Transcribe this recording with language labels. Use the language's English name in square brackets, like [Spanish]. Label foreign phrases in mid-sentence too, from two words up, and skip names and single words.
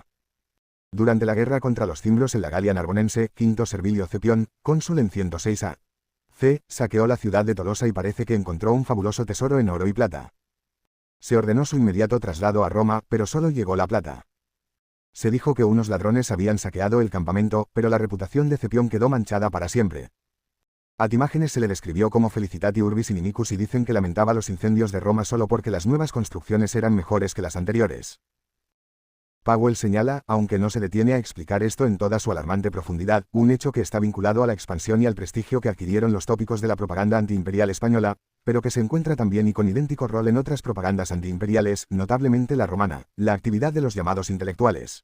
[Spanish] Durante la guerra contra los cimbros en la Galia Narbonense, Quinto Servilio Cepión, cónsul en 106 a.C., saqueó la ciudad de Tolosa y parece que encontró un fabuloso tesoro en oro y plata. Se ordenó su inmediato traslado a Roma, pero solo llegó la plata. Se dijo que unos ladrones habían saqueado el campamento, pero la reputación de Cepión quedó manchada para siempre. A Timágenes se le describió como [Latin] felicitati urbis inimicus [Spanish] y dicen que lamentaba los incendios de Roma solo porque las nuevas construcciones eran mejores que las anteriores. Powell señala, aunque no se detiene a explicar esto en toda su alarmante profundidad, un hecho que está vinculado a la expansión y al prestigio que adquirieron los tópicos de la propaganda antiimperial española, pero que se encuentra también y con idéntico rol en otras propagandas antiimperiales, notablemente la romana, la actividad de los llamados intelectuales.